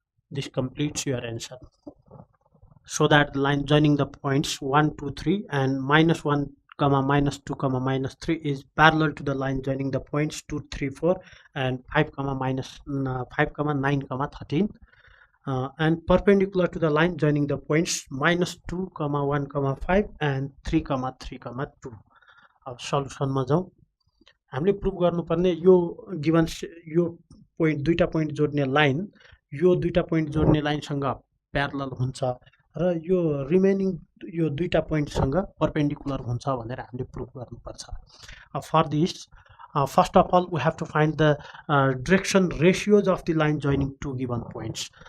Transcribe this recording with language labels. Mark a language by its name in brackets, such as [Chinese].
[English] This completes your answer. So that the line joining the points 1, 2, 3 and minus 1 comma minus 2 comma minus 3 is parallel to the line joining the points 2, 3, 4 and 5 comma minus 5 comma 9 comma 13 and perpendicular to the line joining the points minus 2 comma 1 comma 5 and 3 comma 3 comma 2. [Nepali] अब सल्युसनमा जाउँ. हामीले prove गर्नुपर्ने यो given यो point दुईटा point जोड्ने line यो दुईटा पोइन्ट जोड्ने लाइनसँग प्यारलल हुन्छ र यो रिमेनिङ यो दुईटा पोइन्टसँग परपेन्डिकुलर हुन्छ भनेर हामीले प्रुभ गर्नुपर्छ. [English] For this first of all we have to find the direction ratios of the line joining two given points.